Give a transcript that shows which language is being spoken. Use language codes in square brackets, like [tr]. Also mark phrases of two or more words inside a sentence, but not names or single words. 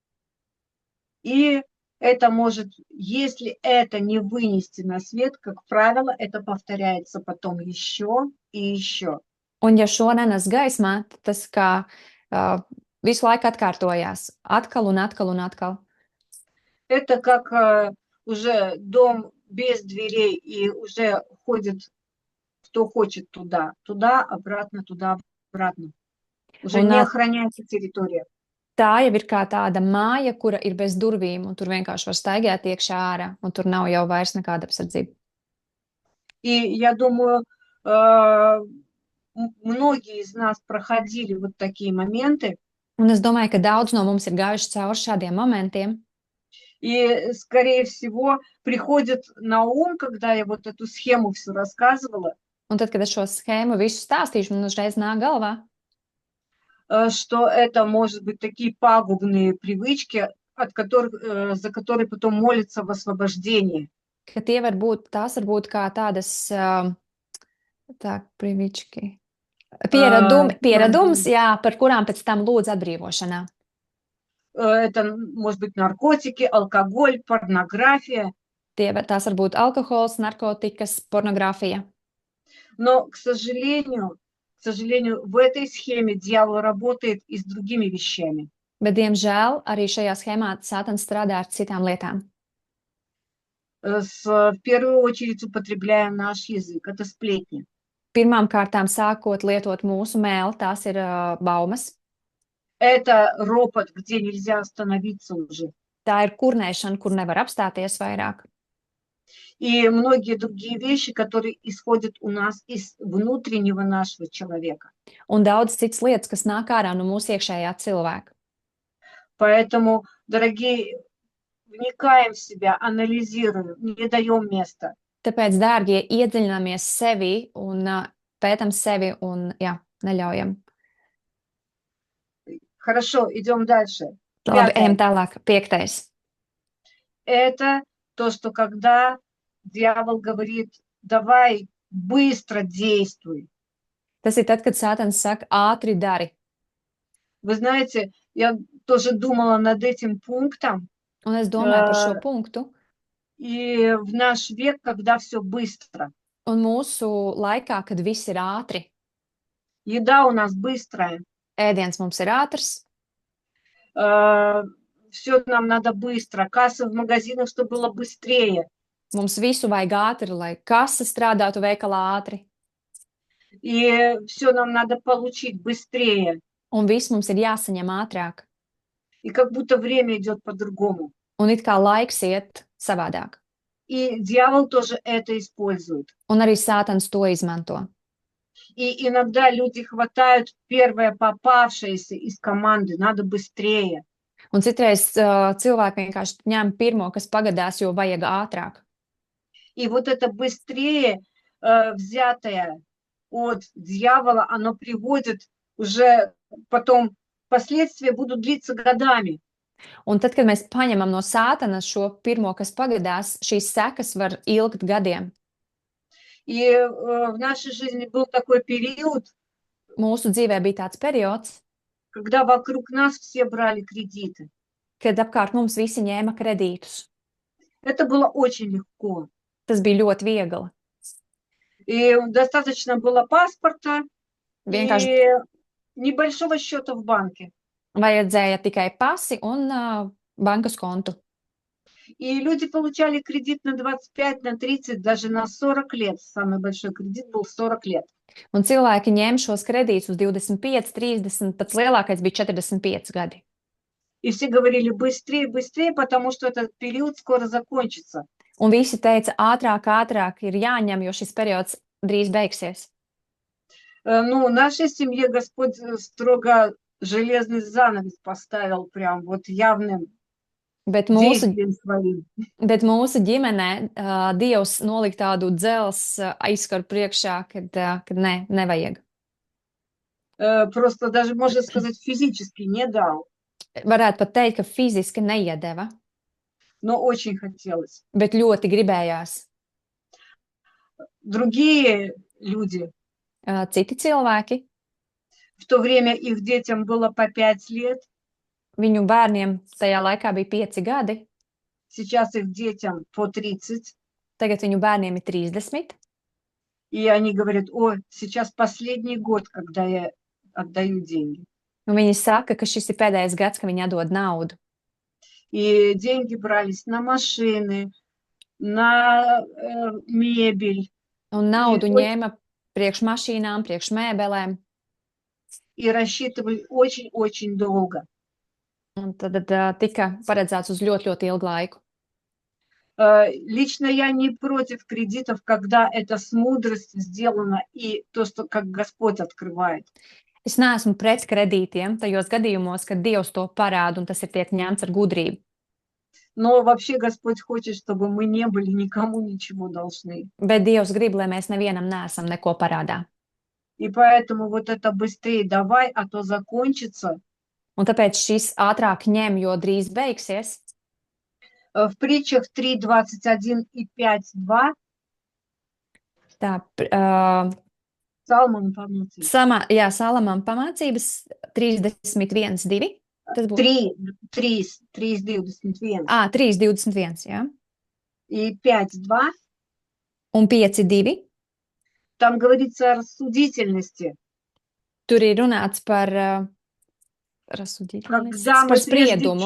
[ru] И это может, если это не вынести на свет, как правило, это повторяется потом еще и еще. [lv] Un ja šo nenes gaismā, tad tas kā visu laiku atkārtojās, atkal un atkal un atkal. [ru] Это как уже дом без дверей, и уже ходит, кто хочет туда, обратно, туда, обратно. Уже [lv] Un, [ru] не охраняется территория. [lv] Tā jau ir kā tāda māja, kura ir bez durvīm, un tur vienkārši var staigāt iekšā ārā, un tur nav jau vairs nekāda apsardzība. [ru] И я думаю, многие из нас проходили вот такие моменты. [lv] Un es domāju, ka daudz no mums ir gājuši cauri šādiem momentiem. [ru] И, скорее всего, приходит на ум, когда я вот эту схему всю рассказывала, [lv] Un tad, kad es šo schēmu visu stāstīšu, man uzreiz nāk galvā, [ru] что это может быть такие пагубные привычки, за которые потом молятся в освобождении. [lv] ka tās var būt kā tādas, tā, privički. Pieredums, jā, par kurām pēc tam lūdz atbrīvošanā. [ru] Это может быть наркотики, алкоголь, порнография. [lv] Tās var būt alkohols, narkotikas, pornogrāfija. [ru] Но, к сожалению, в этой схеме дьявол работает и с другими вещами. [lv] Bet, diemžēl, arī šajā schēmā Sātans strādā ar citām lietām. [ru] В первую очередь употребляя наш язык, это сплетни. [lv] Pirmām kārtām sākot lietot mūsu mēli, tās ir baumas. [ru] Это ропот, где нельзя остановиться уже. [lv] Tā ir kurnēšana, kur nevar apstāties vairāk. [ru] И многие другие вещи, которые исходят у нас из внутреннего нашего человека. [lv] Un daudz citas lietas, kas nāk ārā no mūsu iekšējā cilvēka. [ru] Поэтому, дорогие, вникаем в себя, анализируем, не даем места. [lv] Tāpēc, dārgie, iedziļināmies sevi un pētam sevi un, jā, neļaujam. [ru] Хорошо, идем дальше. [lv] Labi, ejam tālāk. 5. [ru] Это то, что когда дьявол говорит, давай быстро действуй. [lv] Tas ir tad, kad Sātans saka, ātri dari. [ru] Вы знаете, я тоже думала над этим пунктом. [lv] Un es domāju par šo punktu. [ru] И в наш век, когда все быстро. [lv] Un mūsu laikā, kad viss ir ātri. [ru] Еда у нас быстрая. [lv] Ēdiens mums ir ātrs. [ru] Все нам надо быстро. Кассы в магазинах, чтобы было быстрее. [lv] Mums visu vajag ātri, lai kasa strādātu veikalā ātri. [ru] И все нам надо получить быстрее. [lv] Un viss mums ir jāsaņem ātrāk. [ru] И как будто время идет по-другому. [lv] Un it kā laiks iet savādāk. [ru] И дьявол тоже это использует. [lv] Un arī Sātans to izmanto. [ru] И иногда люди хватают первое попавшееся из команды, надо быстрее. [lv] Un citreiz cilvēki vienkārši ņem pirmo, kas pagadās, jo vajag ātrāk. [ru] И вот это быстрее взятое от дьявола, оно приводит уже потом, последствия будут длиться годами. [lv] Un tad, kad mēs paņemam no Sātana šo pirmo, kas pagadās, šīs sekas var ilgt gadiem. [ru] И в нашей жизни был такой период, [lv] Mūsu dzīvē bija tāds periods, [ru] когда вокруг нас все брали кредиты. [lv] kad apkārt mums visi ņēma kredītus. [ru] Это было очень легко. [lv] Tas bija ļoti viegli. [ru] И достаточно было паспорта [lv] Vienkārši [ru] и небольшого счета в банке. [lv] vajadzēja tikai pasi un bankas kontu. [ru] И люди получали кредит на 25, на 30, даже на 40 лет. Самый большой кредит был 40 лет. [lv] Un cilvēki ņēma šos kredītus uz 25, 30, pats lielākais bija 45 gadi. [ru] И все говорили быстрее, быстрее, потому что этот период скоро закончится. [lv] Un visi teica, ātrāk, ātrāk ir jāņem, jo šis periods drīz beigsies. [ru] Ну, нашей семье Господь строго железный занавес поставил прям вот явным [lv] Bet mūsu [ru] действием своим. [lv] ģimenē Dievs nolika tādu dzels aizskaru priekšā, kad nevajag. [ru] Просто даже, можно сказать, физически не дал, [lv] Varētu pat teikt, ka fiziski neiedeva, [ru] но очень хотелось. [lv] bet ļoti gribējās. [ru] Другие люди, [lv] Citi cilvēki, [ru] в то время их детям было по 5 лет, [lv] viņu bērniem tajā laikā bija 5 gadi, [ru] сейчас их детям по 30, [lv] tagad viņu bērniem ir 30, [ru] и они говорят, о, сейчас последний год, когда я отдаю деньги. [lv] un viņi saka, ka šis ir pēdējais gads, ka viņi atdod naudu. [ru] И деньги брались на машины, на мебель, [lv] Un naudu [ru] и, [lv] ņēma priekš mašīnām, priekš mēbelēm, [ru] и рассчитывали очень-очень долго. [lv] un tad tika paredzēts uz ļoti, ļoti ilgu laiku. [ru] Лично я не против кредитов, когда это с мудростью сделано и то, что как Господь открывает. [lv] Es neesmu pret kredītiem tajos gadījumos, kad Dievs to parāda un tas ir tiek ņemts ar gudrību. [ru] Но вообще Господь хочет, чтобы мы не были никому ничего должны. [lv] Bet Dievs grib, lai mēs nevienam neesam neko parādā. [ru] И поэтому вот это быстрее давай, а то закончится. [lv] Un tāpēc šis ātrāk ņem, jo drīz beigsies. [ru] В притчах 3:21 и 5:2 [lv] Tā, [ru] Псалмам помните. [lv] jā, Salamam pamācības 31, 2. Tas būtu [ru] 3:21 [lv] 3:21, jā. [ru] и 5:2. [lv] Un 5:2. [ru] Там говорится о рассудительности. [lv] Tur ir runāts par par spriedumu.